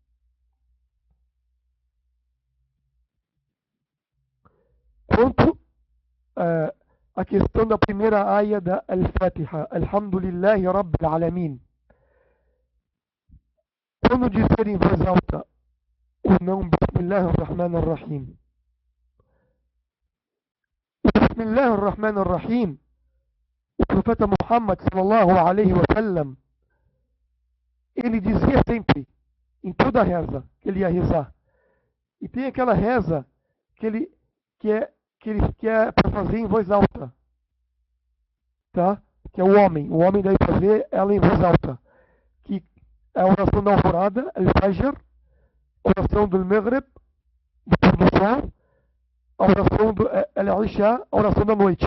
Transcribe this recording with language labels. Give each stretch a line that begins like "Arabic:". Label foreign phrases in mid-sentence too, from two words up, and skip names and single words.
Portuguese: quanto a questão da primeira aia da Al-Fatiha,
Arabic: الحمد لله رب العالمين.
Portuguese: Quando dizer em voz alta o não Bismillahirrahmanirrahim. O Bismillahirrahmanirrahim, o profeta Muhammad
Arabic: صلى الله عليه وسلم,
Portuguese: ele dizia sempre, em toda a reza, que ele ia rezar. E tem aquela reza que ele que é para fazer em voz alta, tá? Que é o homem deve fazer ela em voz alta, que é a oração da alvorada, al-Fajr, a oração do Maghrib, do pôr do sol, a oração do al-Isha, a oração da noite.